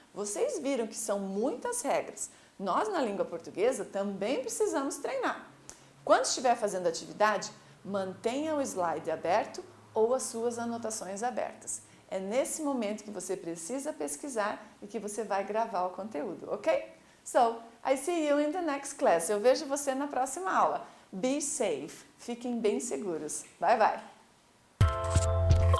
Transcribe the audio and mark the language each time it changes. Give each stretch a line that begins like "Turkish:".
Portuguese: Vocês viram que são muitas regras. Nós, na língua portuguesa, também precisamos treinar. Quando estiver fazendo atividade, mantenha o slide aberto ou as suas anotações abertas. É nesse momento que você precisa pesquisar e que você vai gravar o conteúdo, ok?
English: So, I see you in the next class.
Portuguese: Eu vejo você na próxima aula.
English: Be safe.
Portuguese: Fiquem bem seguros.
English: Bye, bye.